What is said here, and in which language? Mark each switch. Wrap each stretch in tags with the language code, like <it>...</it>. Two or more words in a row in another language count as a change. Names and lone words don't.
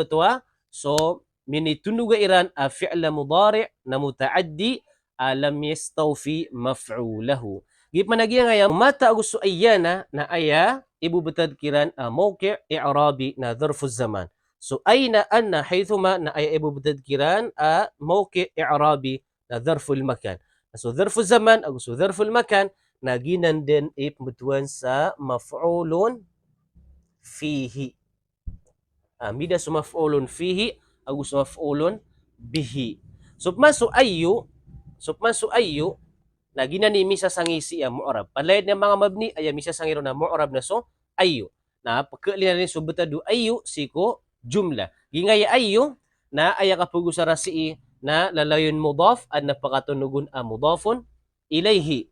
<mrw>to so minitunuga iran</mrw> <ar>فعل مضارع</ar> <mrw>na</mrw> <ar>متعد لم يستوف مفعوله</ar> <mrw>gip managya ngaya mata gusto ayana na aya ibubutad kiran</mrw> <ar>موقع إعرابي</ar> <mrw>na</mrw> <ar>ظرف زمان</ar> <mrw>so</mrw> <ar>أين أنى حيثما</ar> <mrw>na aya ibubutad kiran</mrw> <ar>موقع إعرابي</ar> <mrw>na</mrw> <ar>ظرف مكان</ar> <mrw>so</mrw> <ar>ظرف زمان</ar> <mrw>gusto</mrw> <ar>ظرف مكان</ar> <mrw>na ginanden ipmutuan sa</mrw> <ar>مفعول فيه.</ar> <mrw>Mida sa</mrw> <ar>مفعول فيه</ar> <mrw>agus</mrw> <ar>مفعول به.</ar> <mrw>Supman so ayyu na ginanimi sa sangisi mu'rab. Palayad ng mga mabni ay misa sangiro na mu'rab na so ayyu. Na pagkali na rin so betadu ayyu siko jumla. Gingaya ayyu na aya kapugo sa rasi na lalayon mudaf at napakatunugon</mrw> <ar>مضاف إليه.</ar>